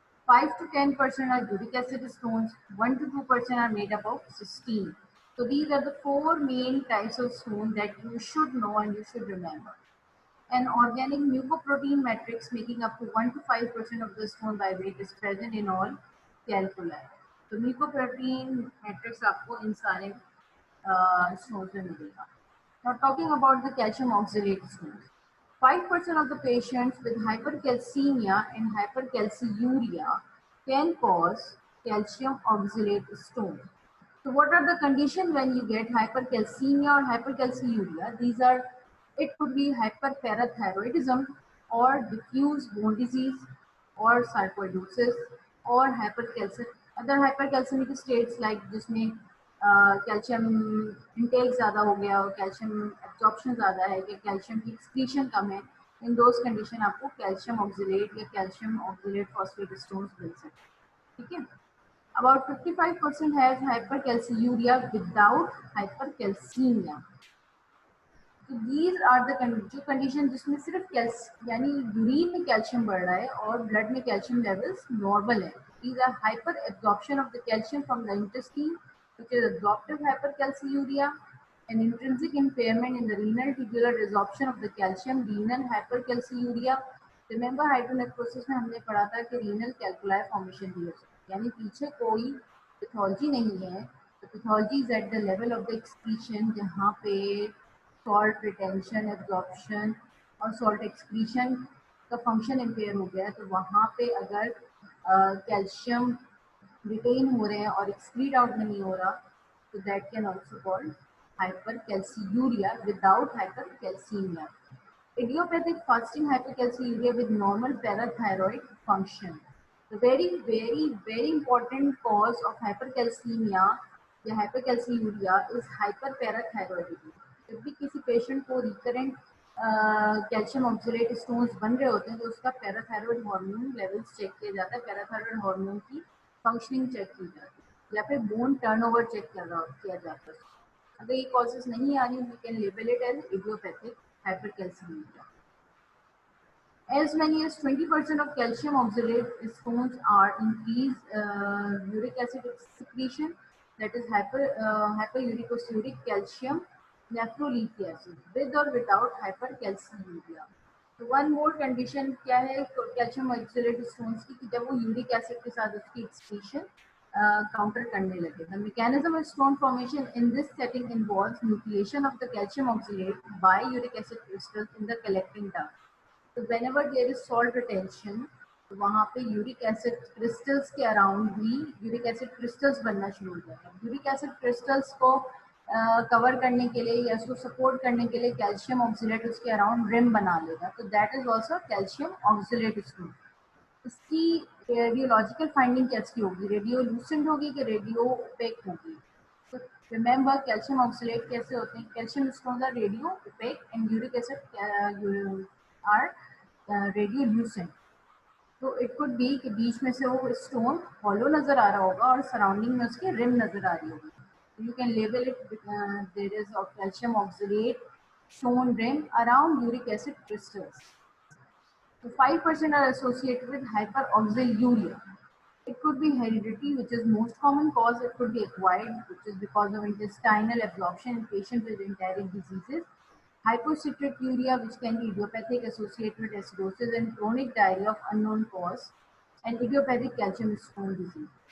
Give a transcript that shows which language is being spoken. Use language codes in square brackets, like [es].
[en] 5 to 10% are uric acid stones, 1 to 2% are made up of cystine. So these are the four main types of stone that you should know and you should remember. An organic mucoprotein matrix making up to 1 to 5% of the stone by weight is present in all calculi. [hi] So mucoprotein matrix आपको इन सारे stones में मिलेगा. [en] Now talking about the calcium oxalate stones. 5% of the patients with hypercalcemia and hypercalciuria can cause calcium oxalate stone. So what are the conditions when you get hypercalcemia or hypercalciuria? These are, it could be hyperparathyroidism or diffuse bone disease or sarcoidosis or hypercalcemic, other hypercalcemic states like [hi] जिसमें calcium intake ज़्यादा हो गया और calcium absorption ज़्यादा है कि calcium की excretion कम है. इन दोज कंडीशन आपको कैल्शियम ऑक्सिलेट या कैल्शियम ऑक्सिलेट फॉस्फेट स्टोन्स मिल सकते हैं. ठीक है. [en] About 55% has hypercalciuria without hypercalcemia. [hi] तो दीज आर द जो कंडीशन जिसमें सिर्फ यानी यूरिन में कैल्शियम बढ़ रहा है और ब्लड में कैल्शियम लेवल्स नॉर्मल है. [en] These are hyper absorption of the calcium from the intestine which is absorptive hypercalciuria, an intrinsic impairment in the renal tubular resorption of the calcium, renal hypercalciuria. [hi] Remember hydronephrosis में हमने पढ़ा था कि renal calculi formation भी हो सकती है, यानी पीछे कोई पैथोलॉजी नहीं है. [en] The pathology is at the level of the excretion [hi] जहाँ पे सॉल्ट रिटेंशन एब्जॉर्प्शन और सॉल्ट एक्सक्रीशन का फंक्शन इम्पेयर हो गया है. तो वहाँ पे अगर कैल्शियम रिटेन हो रहे हैं और एक्सक्रीट आउट नहीं हो रहा, तो [en] That can also called hypercalciuria without hypercalcemia. Idiopathic fasting hypercalciuria with normal parathyroid function. The very important cause of hypercalcemia या hypercalciuria is hyperparathyroidism. [hi] जब भी किसी पेशेंट को रिकरेंट कैल्शियम ऑक्सलेट स्टोन्स बन रहे होते हैं तो उसका पैराथायरॉयड हार्मोन लेवल्स चेक किया जाता है, पैराथायरॉयड हार्मोन की फंक्शनिंग चेक की जाती है, या फिर बोन टर्नओवर चेक किया जाता है. अगर ये कॉजेज नहीं आ रही, [en] We can label it as idiopathic hypercalcemia. As many as 20% of calcium oxalate stones are increased uric acid secretion, that is hyperuricosuric calcium nephrolithiasis with or without hypercalciuria. [hi] तो one more condition क्या है calcium oxalate stones की कि जब वो uric acid के साथ उसकी एक्सक्रीशन काउंटर करने लगे. [en] The mechanism of stone formation in this setting involves nucleation of the calcium oxalate by uric acid crystals in the collecting duct. So whenever there is salt retention, [hi] तो वहाँ पे uric acid crystals के around भी uric acid crystals बनना शुरू हो जाता है. यूरिक एसिड क्रिस्टल्स को कवर करने के लिए या उसको सपोर्ट करने के लिए कैल्शियम ऑक्सलेट उसके अराउंड रिम बना लेगा. तो [en] That is also calcium oxalate stone. [hi] इसकी रेडियोलॉजिकल फाइंडिंग कैसी होगी, रेडियो लूसेंट होगी कि रेडियो ओपेक होगी. तो रिमेंबर कैल्शियम ऑक्सलेट कैसे होते हैं, [en] Calcium stones are radio opaque and uric acid are radio lucent. [hi] तो [en] it could be [hi] कि बीच में से वो स्टोन हॉलो नजर आ रहा होगा और सराउंडिंग में उसके रिम नजर आ रही होगी. [en] You can label it there is calcium oxalate stone ring around uric acid crystals. So 5% are associated with hyperoxaluria. It could be heredity, which is most common cause. It could be acquired, which is because of intestinal absorption in patients with enteric diseases. Hypocytrituria, which can be idiopathic, associated with acidosis and chronic diarrhea of unknown cause, and idiopathic calcium stone disease.